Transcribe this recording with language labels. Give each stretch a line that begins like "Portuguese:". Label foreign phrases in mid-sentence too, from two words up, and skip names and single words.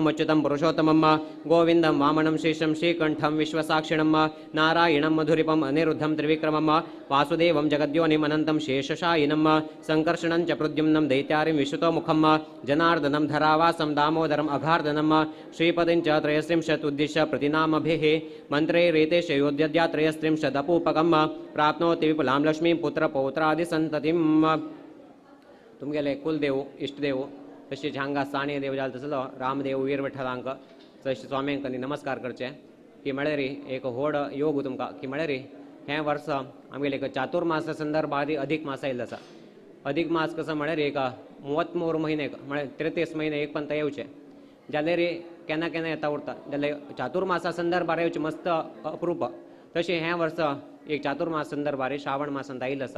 Sanskrit: अच्युतं पुरुषोत्तमं गोविन्दं वामनं शेषं श्रीकण्ठं विश्वसाक्षिणं नारायणं मधुरिपम् अनिरुद्धं त्रिविक्रमं वासुदेवं जगद्योनिम् अनन्तं शेषशायिनं सङ्कर्षणं च प्रद्युम्नं दैत्यारिं विश्वतोमुखं जनार्दनं धरावासं दामोदरम् अघार्दनं श्रीपतिं च त्रयस्त्रिंशत् उद्दिश्य प्रतिनामभिः मन्त्रैरेतेश योद्यद्या त्रयस्त्रिंशदपूपकं प्राप्नोति विपुलां लक्ष्मीं पुत्रपौत्रादिसन्ततिम्।
Konkani: तुमगेले कुलदेव इष्टदेव तशेंच हांगा साणे देव जाल तसलो रामदेव वीर विठ्ठलांक तशें स्वाम्यांक नमस्कार करचे की म्हळ्यार एक व्हड योग तुमकां की म्हळ्यार हें वर्स आमगेले एक चातुर्मास संदर्भात अधिक मास आयिल्लो आसा। अधिक मास कसो म्हळ्यार एक 33 म्हयने म्हळ्यार 33 म्हयने एक पंत येवचे जाल्यार केन्ना केन्ना येता उरता जाल्यार चातुर्मासा संदर्भात येवचे मस्त अप्रूप तशें हें वर्स एक चातुर्मास संदर्भात श्रावण मासांत आयिल्लो आसा।